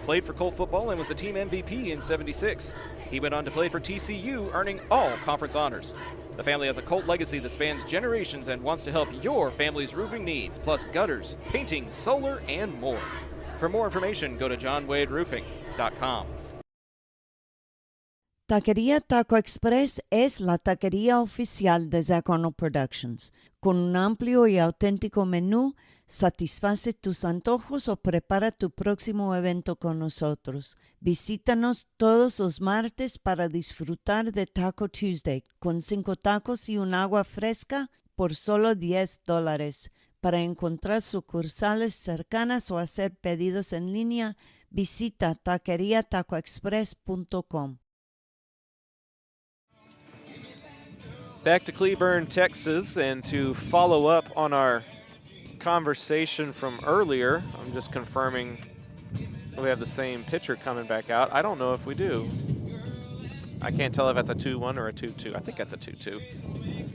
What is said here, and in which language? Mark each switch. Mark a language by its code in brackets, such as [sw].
[en] played for Colt football and was the team MVP in '76. He went on to play for TCU, earning all conference honors. The family has a Colt legacy that spans generations and wants to help your family's roofing needs, plus gutters, painting, solar, and more. For more information, go to johnwaderoofing.com. [es] Taquería Taco Express es la taquería oficial de Zach Arnold Productions. Con un amplio y auténtico menú, satisface tus antojos o prepara tu próximo evento con nosotros. Visítanos todos los martes para disfrutar de Taco Tuesday con 5 tacos y un agua fresca por solo $10. Para encontrar sucursales cercanas o hacer pedidos en línea, visita taqueriatacoexpress.com. [en] Back to Cleburne, Texas, and to follow up on our conversation from earlier, I'm just confirming we have the same pitcher coming back out. I don't know if we do. I can't tell if that's a 2-1 or a 2-2. I think that's a 2-2.